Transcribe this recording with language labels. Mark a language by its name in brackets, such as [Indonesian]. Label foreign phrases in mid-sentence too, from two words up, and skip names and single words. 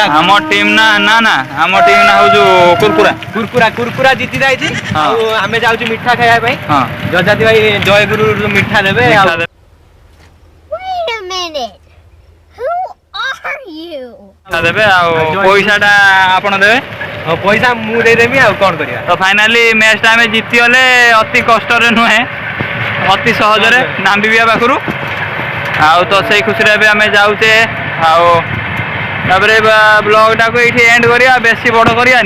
[Odia] ଆମ ଟିମ୍ ନା ଆମ ଟିମ୍ ନା ହଉଛୁ କୁରକୁରା ଜିତି ଯାଇଛି ହଁ। ଆଉ ଆମେ ଯାଉଛୁ ମିଠା ଖାଇବା ପାଇଁ ହଁ ଜଜାତି ଭାଇ ଜୟଗୁରୁ ମିଠା ଦେବେ ଆଉ [English] Wait a minute. Who are you? [Odia] ଦେବେ ଆଉ ପଇସାଟା ଆପଣ ଦେବେ ଆଉ ପଇସା ମୁଁ ଦେଇଦେବି ଆଉ କଣ କରିବା ତ ଫାଇନାଲି ମ୍ୟାଚଟା ଆମେ ଜିତିଗଲେ ଅତି କଷ୍ଟରେ ନୁହେଁ ଅତି ସହଜରେ ନାମ୍ବିବିଆ ପାଖରୁ ଆଉ ତ ସେଇ ଖୁସିରେ ଏବେ ଆମେ ଯାଉଛେ ଆଉ ତାପରେ ବ୍ଲଗଟାକୁ ଏଇଠି ଏଣ୍ଡ କରିବା ବେଶୀ ବଡ଼ କରିବାନି